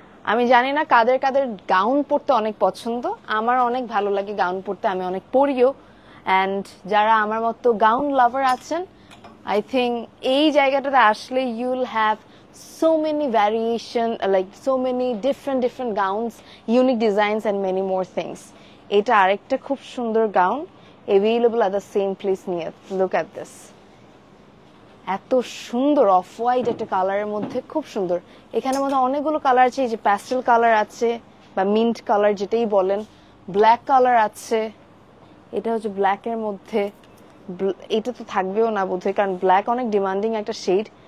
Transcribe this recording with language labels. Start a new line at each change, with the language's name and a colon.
Bangla: আমি জানি না কাদের কাদের গাউন পরতে অনেক পছন্দ, আমার অনেক ভালো লাগে গাউন পরতে, আমি অনেক পরিও।
English: and
Bangla: যারা আমার মতো গাউন লাভার আছেন,
English: I think
Bangla: এই জায়গাটাতে আসলে
English: You will have so many variation, like so many different gowns, unique designs and many more things.
Bangla: এটা আরেকটা খুব সুন্দর gown,
English: available at the same place near. Look at this.
Bangla: এত সুন্দর অফ হোয়াইট একটা কালারের মধ্যে, খুব সুন্দর। এখানের মধ্যে অনেকগুলো কালার আছে, এই যে প্যাস্টেল কালার আছে বা মিন্ট কালার যেটাই বলেন, ব্ল্যাক কালার আছে, এটা হচ্ছে ব্ল্যাক এর মধ্যে, এটা তো থাকবেও না বোধহয়, কারণ ব্ল্যাক অনেক ডিমান্ডিং একটা শেড।